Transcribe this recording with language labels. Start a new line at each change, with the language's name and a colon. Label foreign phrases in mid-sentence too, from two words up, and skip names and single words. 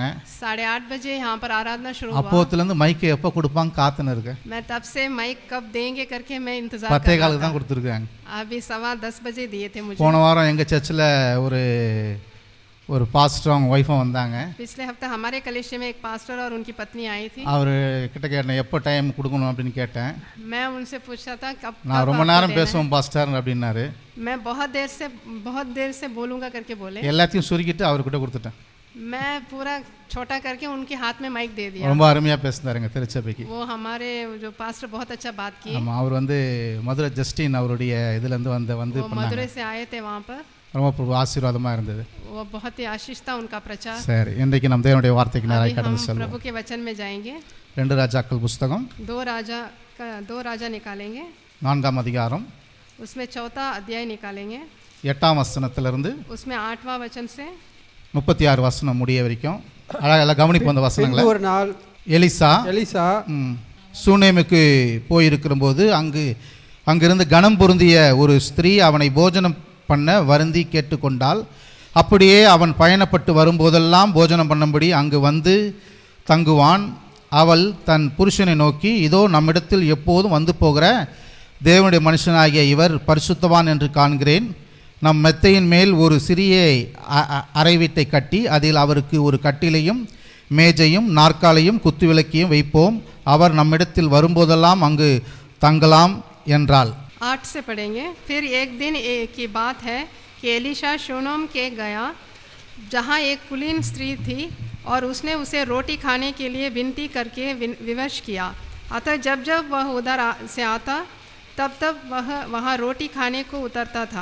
Hindi: 8:30 बजे यहाँ पर आराधना शुरू हुआ.
Tamil: அப்போத்துலேருந்து மைக்கு எப்போ கொடுப்பாங்க காத்துன்னு இருக்கு.
Hindi: मैं तब से माइक कब देंगे करके मैं इंतजार
Tamil: 10:15 தான் கொடுத்துருக்காங்க.
Hindi: अभी 10:15 बजे दिए थे मुझे.
Tamil: போன வாரம் எங்கள் சர்ச்சில் ஒரு பாஸ்டர் அவங்க ஒய்ஃபும் வந்தாங்க.
Hindi: पिछले हफ्ते हमारे कलीसिया में एक पास्टर और उनकी पत्नी आई थी.
Tamil: அவர் கிட்ட கேட்டேன் எப்போ டைம் கொடுக்கணும் அப்படின்னு கேட்டேன்.
Hindi: मैं उनसे पूछा था कब.
Tamil: நான் ரொம்ப நேரம் பேசுவேன் பாஸ்டர் அப்படின்னாரு.
Hindi: मैं बहुत देर से बोलूँगा करके बोले.
Tamil: எல்லாத்தையும் சுருக்கிட்டு அவர்கிட்ட கொடுத்துட்டேன்.
Hindi: मैं पूरा छोटा करके उनके हाथ में माइक दे दिया.
Tamil: ரொம்ப அருமையாக பேசினாருங்க திருச்சபைக்கு.
Hindi: वो हमारे जो पास्टर बहुत अच्छा बात किए.
Tamil: ஆமாம், அவர் வந்து மதுரை ஜஸ்டின் அவருடைய இதுலேருந்து வந்து
Hindi: मदुरै से आए थे वहाँ पर.
Tamil: ரொம்ப ஆசீர்வாதமாக இருந்தது.
Hindi: वो बहुत ही आशीष था उनका प्रचार.
Tamil: சரி, இன்றைக்கு நம்ம தேவனுடைய வார்த்தைக்கு நேராக கடந்து செல்வோம்.
Hindi: प्रभु के वचन में जाएंगे.
Tamil: 2 ராஜாக்கள் புஸ்தகம்
Hindi: 2 राजा निकालेंगे.
Tamil: 4ஆம் அதிகாரம்
Hindi: उसमें 4था अध्याय निकालेंगे.
Tamil: 8ஆம் வசனத்திலிருந்து
Hindi: उसमें 8वां वचन से
Tamil: 36 வசனம் முடிய வரைக்கும் அழகாக கவனிப்போம் அந்த வசனங்களை. ஒரு நாள் எலிசா சூனேமுக்கு போயிருக்கிற போது அங்கிருந்து கனம் பொருந்திய ஒரு ஸ்திரீ அவனை போஜனம் பண்ண வருந்தி கேட்டுக்கொண்டாள். அப்படியே அவன் பயணப்பட்டு வரும்போதெல்லாம் போஜனம் பண்ணும்படி அங்கு வந்து தங்குவான். அவள் தன் புருஷனை நோக்கி, இதோ நம்மிடத்தில் எப்போதும் வந்து போகிற தேவனுடைய மனுஷனாகிய இவர் பரிசுத்தவான் என்று காண்கிறேன். நம் மெத்தையின் மேல் ஒரு சிறிய அறை வீட்டை கட்டி அதில் அவருக்கு ஒரு கட்டிலையும் மேஜையும் நாற்காலியும் குத்துவிளக்கையும் வைப்போம். அவர் நம்மிடத்தில் வரும்போதெல்லாம் அங்கு தங்கலாம் என்றாள்.
Hindi: 8 से पढ़ेंगे। फिर एक दिन की बात है कि एलीशा शूनम के गया, जहाँ एक कुलीन स्त्री थी, और उसने उसे रोटी खाने के लिए विनती करके विवश किया। अतः जब जब वह उधर से आता तब तब वह वहाँ रोटी खाने को उतरता था।